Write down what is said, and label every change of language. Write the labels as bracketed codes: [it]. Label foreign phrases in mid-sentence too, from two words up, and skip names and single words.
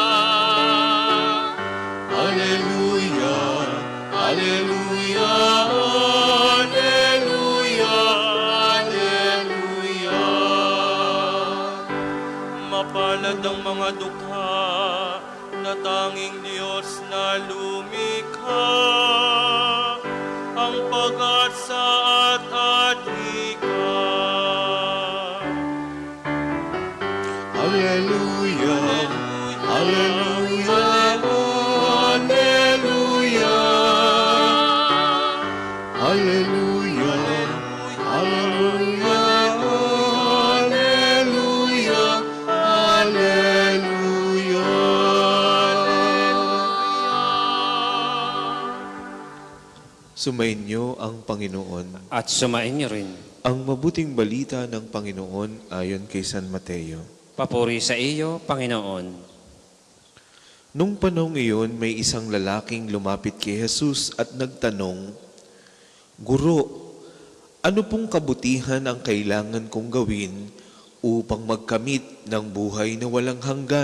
[la] Alleluia, alleluia, alleluia, alleluia. [tl] Mapalad ang mga dukha na tanging Diyos na lumikha, ang pag-asa at adhika. [la] Alleluia, alleluia, alleluia. Alleluia, alleluia, alleluia, alleluia. [tl] Sumainyo ang Panginoon. At sumain niyo rin. Ang mabuting balita ng Panginoon ayon kay San Mateo. Papuri sa iyo, Panginoon. Nung panahong iyon, may isang lalaking lumapit kay Jesus at nagtanong, Guro, ano pong kabutihan ang kailangan kong gawin upang magkamit ng buhay na walang hanggan?